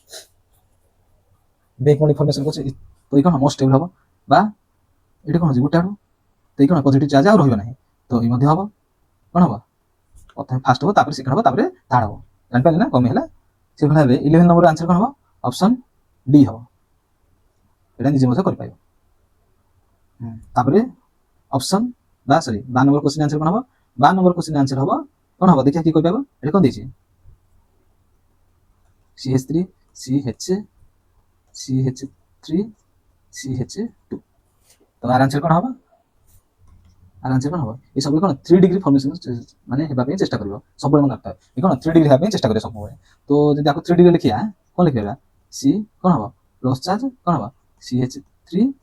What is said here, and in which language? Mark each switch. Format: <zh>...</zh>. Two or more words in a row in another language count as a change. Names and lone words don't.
<en>back bonding formation</en> <or>କରୁଛି ତ ଏଇ କ'ଣ</or> <en>most stable</en> <or>ହେବ ବା ଏଇଟା କ'ଣ ହେଉଛି ଗୋଟେ ଆଡ଼ୁ ତ ଏଇ କ'ଣ</or> <en>positive charge</en> <or>ଆଉ ରହିବ ନାହିଁ ତ ଏଇ ମଧ୍ୟ ହେବ କ'ଣ ହେବ ପ୍ରଥମେ ଫାଷ୍ଟ ହେବ ତାପରେ ସେକେଣ୍ଡ ହେବ ତାପରେ ଥାର୍ଡ ହେବ ଜାଣିପାରିଲେ ନା କମି ହେଲା ସେଭଳି ଭାବେ</or> <en>11 number answer</en> <or>କ'ଣ ହେବ</or> <en>option D</en> <or>ହେବ</or> <bn>এটা নিজে</bn> <or>ମଧ୍ୟ କରିପାରିବ ତାପରେ</or> <en>option 12 number question answer</en> <or>କ'ଣ ହେବ</or> <en>12 number question answer</en> <or>ହେବ କ'ଣ ହେବ ଦେଖିବା କିଏ କହିପାରିବ ଏଠି କ'ଣ ଦେଇଛି CH3 CH2 ତ ଆର ଆନ୍ସର କ'ଣ ହେବ ଏ ସବୁବେଳେ କ'ଣ</or> <en>3 degree formation</en> <or>ମାନେ ହେବା ପାଇଁ ଚେଷ୍ଟା କରିବ ସବୁବେଳେ ମନେ ରଖିଥାଏ ଏ କ'ଣ 3 ଡିଗ୍ରୀ ହେବା ପାଇଁ ଚେଷ୍ଟା କରିବ ସବୁବେଳେ ତ ଯଦି ଆକୁ 3 ଡିଗ୍ରୀ ଲେଖିବା କ'ଣ ଲେଖିବା ସି କ'ଣ ହେବ</or> <en>plus charge</en> <or>କ'ଣ ହେବ CH3</or>